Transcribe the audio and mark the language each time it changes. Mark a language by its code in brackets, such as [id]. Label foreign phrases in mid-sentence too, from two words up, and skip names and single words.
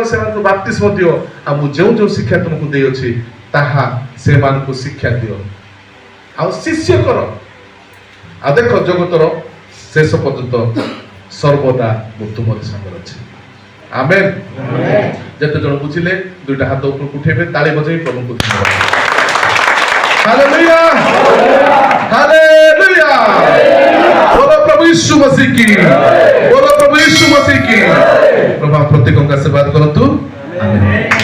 [or] ସେମାନଙ୍କୁ ବାପ୍ତିସ୍ମ ଦିଅ ଆଉ ମୁଁ ଯେଉଁ ଯେଉଁ ଶିକ୍ଷା ତୁମକୁ ଦେଇଅଛି ତାହା ସେମାନଙ୍କୁ ଶିକ୍ଷା ଦିଅ ଆଉ ଶିଷ୍ୟ କର ଆଉ ଦେଖ ଜଗତର ଶେଷ ପର୍ଯ୍ୟନ୍ତ ସର୍ବଦା ମୁଁ ତୁମରି ସାଙ୍ଗରେ ଅଛି ଆମେନ୍ ଯେତେ ଜଣ ବୁଝିଲେ ଦୁଇଟା ହାତ ଉପରକୁ ଉଠେଇବେ ତାଳି ବଜେଇ ପ୍ରଭୁଙ୍କୁ ଧନ୍ୟବାଦ [hi] हालेलुया हालेलुया बोलो प्रभु यीशु मसीह की बोलो प्रभु यीशु मसीह की प्रभु प्रत्येक का आशीर्वाद करतु आमेन।